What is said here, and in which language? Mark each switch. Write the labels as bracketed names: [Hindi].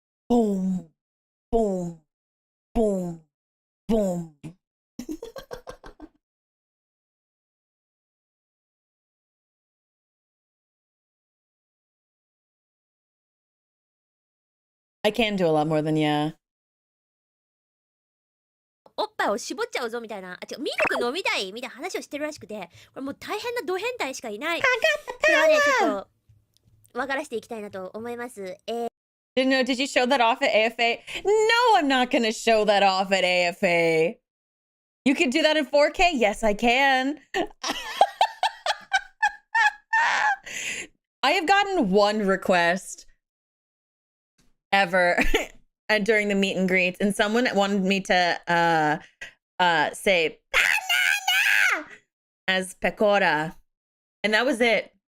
[English] Boom. boom, boom, boom. I can do a lot more than yeah. [Japanese] おっぱいを絞っちゃうぞみたいな、違う、ミルク飲みたいみたいな話をしてるらしくて、これもう大変なド変態しかいない。これはね、ちょっと分からしていきたいなと思います。 [English] Didn't know, did you show that off at AFA? No, I'm not going to show that off at AFA. You can do that in 4K? Yes, I can. I have gotten one request ever and during the meet and greets, and someone wanted me to say banana as pecora, and that was it.